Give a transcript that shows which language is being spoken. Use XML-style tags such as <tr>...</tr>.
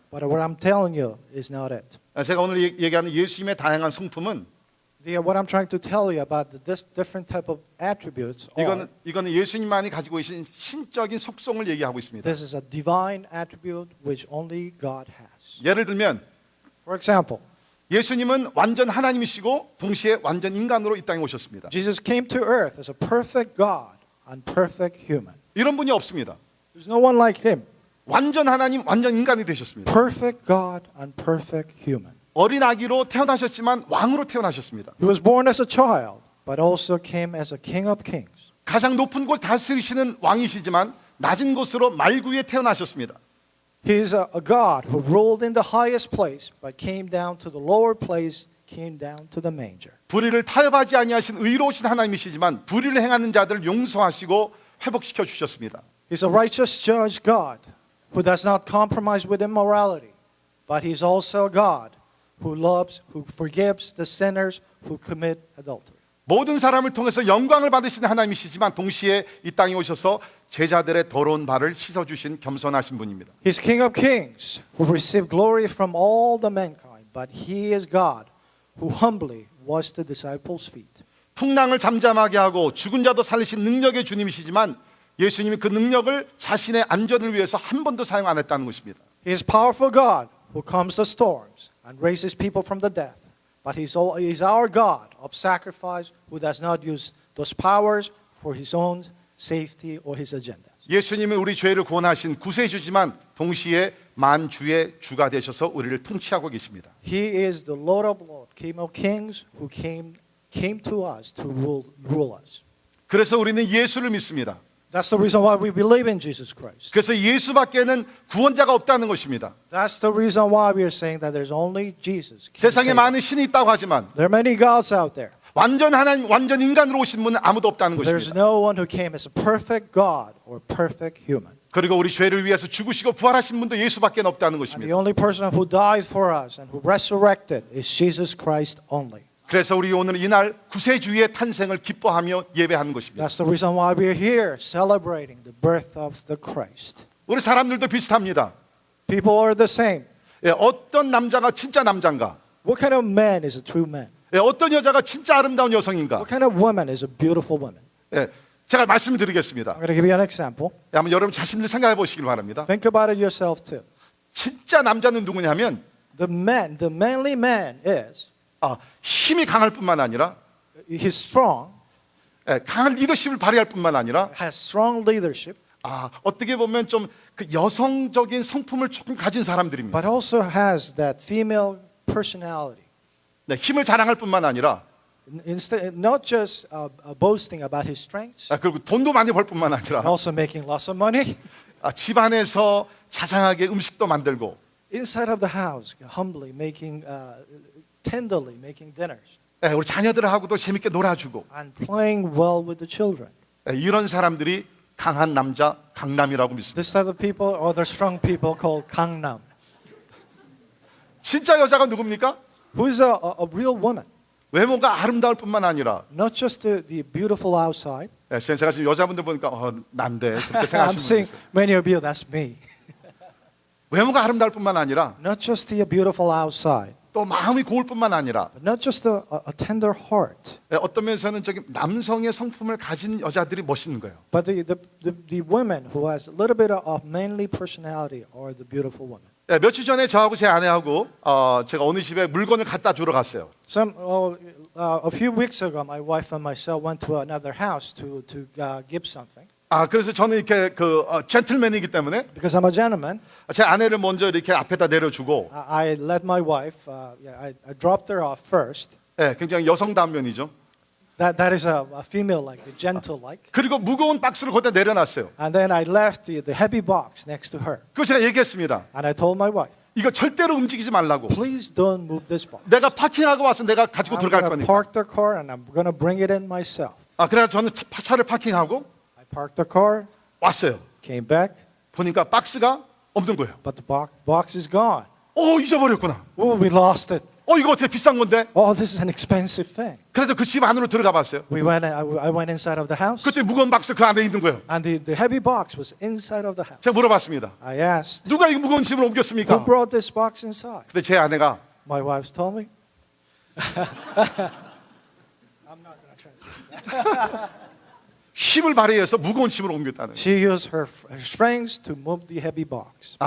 <en>but what I'm telling you is not it.</en> <ko>제가 오늘 얘기하는 예수님의 다양한 성품은</ko> <en>What I'm trying to tell you about this different type of attributes are,</en> <ko>이거는 예수님만이 가지고 계신 신적인 속성을 얘기하고 있습니다.</ko> <en>this is a divine attribute which only God has.</en> <ko>예를 들면</ko> <en>For example,</en> <ko>예수님은 완전 하나님이시고 동시에 완전 인간으로 이 땅에 오셨습니다.</ko> <en>Jesus came to earth as a perfect God and perfect human.</en> <ko>이런 분이 없습니다.</ko> <en>There's no one like him.</en> <ko>완전 하나님, 완전 인간이 되셨습니다.</ko> <en>Perfect God and perfect human.</en> <ko>어린 아기로 태어나셨지만 왕으로 태어나셨습니다.</ko> <en>He was born as a child, but also came as a king of kings.</en> <ko>가장 높은 곳 다스리시는 왕이시지만 낮은 곳으로 말구에 태어나셨습니다.</ko> <en>He is a God who ruled in the highest place, but came down to the lower place, came down to the manger.</en> <ko>불의를 타협하지 아니하신 의로우신 하나님이시지만 불의를 행하는 자들을 용서하시고 회복시켜 주셨습니다.</ko> <en>He's a righteous judge God who does not compromise with immorality, but he's also a God who loves, who forgives the sinners who commit adultery.</en> <ko>모든 사람을 통해서 영광을 받으시는 하나님이시지만 동시에 이 땅에 오셔서 제자들의 더러운 발을 씻어주신 겸손하신 분입니다.</ko> <en>He's King of Kings who received glory from all the mankind, but he is God who humbly washed the disciples' feet.</en> <ko>풍랑을 잠잠하게 하고 죽은 자도 살리신 능력의 주님이시지만 예수님이 그 능력을 자신의 안전을 위해서 한 번도 사용 안 했다는 것입니다.</ko> <en>He is powerful God who calms the storms and raises people from the dead. But he's our God of sacrifice who does not use those powers for his own safety or his agenda.</en> <ko>예수님은 우리 죄를 구원하신 구세주지만 동시에 만주의 주가 되셔서 우리를 통치하고 계십니다.</ko> <en>He is the Lord of Lords, King of Kings who came to us to rule us.</en> <ko>그래서 우리는 예수를 믿습니다.</ko> <en>That's the reason why we believe in Jesus Christ.</en> <ko>그래서 예수밖에는 구원자가 없다는 것입니다.</ko> <en>That's the reason why we are saying that there's only Jesus.</en> <ko>세상에 많은 신이 있다고 하지만</ko> <en>There are many gods out there.</en> <ko>완전 하나님, 완전 인간으로 오신 분은 아무도 없다는</ko> <en>There's</en> <ko>것입니다.</ko> <en>no one who came as a perfect God or perfect human.</en> <ko>그리고 우리 죄를 위해서 죽으시고 부활하신 분도 예수밖에 없다는</ko> <en>And the</en> <ko>것입니다.</ko> <en>only person who died for us and who resurrected is Jesus Christ only.</en> <ko>그래서 우리 오늘 이날 구세주의 탄생을 기뻐하며 예배하는 것입니다.</ko> <en>That's the reason why we are here celebrating the birth of the Christ.</en> <ko>우리 사람들도 비슷합니다.</ko> <en>People are the same.</en> <ko>어떤 남자가 진짜 남자인가?</ko> <en>What kind of man is a true man?</en> <ko>어떤 여자가 진짜 아름다운 여성인가?</ko> <en>What kind of woman is a beautiful woman?</en> <ko>제가 말씀을 드리겠습니다.</ko> <en>I'm going to give you an example.</en> <ko>한번 여러분 자신들 생각해 보시길 바랍니다.</ko> <en>Think about it yourself too.</en> <ko>진짜 남자는 누구냐면</ko> <en>The manly man is,</en> <ko>힘이 강할 뿐만 아니라</ko> <en>he's strong,</en> <ko>강한 리더십을 발휘할 뿐만 아니라</ko> <en>has strong leadership,</en> <ko>어떻게 보면 좀 그 여성적인 성품을 조금 가진 사람들입니다.</ko> <en>but also has that female personality.</en> <ko>네, 힘을 자랑할 뿐만 아니라</ko> <en>Instead, not just boasting about his strengths,</en> <ko>그리고 돈도 많이 벌 뿐만 아니라</ko> <en>and also making lots of money.</en> <ko>집안에서 자상하게 음식도 만들고</ko> <en>Inside of the house, humbly making, tenderly making dinners</en> <ko>우리 자녀들하고도 재밌게 놀아주고</ko> <en>and playing well with the children.</en> <ko>이런 사람들이 강한 남자 강남이라고 믿습니다.</ko> <en>This type of people are the strong people called Gangnam.</en> <ko>진짜 여자가 누굽니까?</ko> <en>Who is a real woman?</en> <ko>외모가 아름다울 뿐만 아니라</ko> <en>Not just the beautiful outside.</en> <ko>제가 지금 여자분들 보니까 난데 그렇게</ko> <en>I'm</en> <ko>생각하시는</ko> <en>seeing</en> <ko>분들</ko> <en>many of you, that's me.</en> <ko>외모가 아름다울 뿐만 아니라</ko> <en>Not just the beautiful outside,</en> <ko>또 마음이 고울 뿐만 아니라</ko> <en>but not just a tender heart,</en> <ko>어떤 면에서는 저기 남성의 성품을 가진 여자들이 멋있는 거예요.</ko> <en>but the women who has a little bit of manly personality are the beautiful women.</en> <ko>며칠 전에 저하고 제 아내하고 제가 어느 집에 물건을 갖다 주러 갔어요.</ko> <en>A few weeks ago, my wife and myself went to another house to give something.</en> <ko>그래서 저는 이렇게 젠틀맨이기 때문에</ko> <en>Because I'm a gentleman,</en> <ko>제 아내를 먼저 이렇게 앞에다 내려주고</ko> <en>I led my wife. I dropped her off first.</en> <ko>굉장히 여성다운 면이죠.</ko> <en>That is a female like, a gentle like.</en> <ko>그리고 무거운 박스를 거기다 내려놨어요.</ko> <en>And then I left the heavy box next to her.</en> <ko>그거 제가 얘기했습니다.</ko> <en>And I told my wife,</en> <ko>이거 절대로 움직이지 말라고.</ko> <en>please don't move this box.</en> <ko>내가 파킹하고 와서 내가 가지고</ko> <en>I'm</en> <ko>들어갈</ko> <en>going to</en> <ko>거니까.</ko> <en>park the car and I'm going to bring it in myself.</en> <ko>그래서 저는 차를 파킹하고</ko> <en>I parked the car,</en> <ko>왔어요.</ko> <en>came back,</en> <ko>보니까 박스가 없는 거예요.</ko> <en>but the box is gone.</en> <ko>잊어버렸구나.</ko> <en>Oh, we lost it.</en> <ko>이거 어떻게 비싼 건데?</ko> <en>Oh, this is an expensive thing.</en> <ko>그래서 그 집 안으로 들어가 봤어요.</ko> <en>I went inside of the house,</en> <ko>그때 무거운 박스 그 안에 있는 거예요.</ko> <en>and the heavy box was inside of the house.</en> <ko>제가 물어봤습니다.</ko> <en>I asked,</en> <ko>누가 이 무거운 짐을</ko> <en>who</en> <ko>옮겼습니까?</ko> <en>brought this box inside?</en> <ko>근데 제 아내가</ko> <en>My wife told me. I'm not going to translate.</en> <ko>힘을 발휘해서 무거운 짐을 옮겼다는 거예요.</ko> <en>She used her strengths to move the heavy box.</en>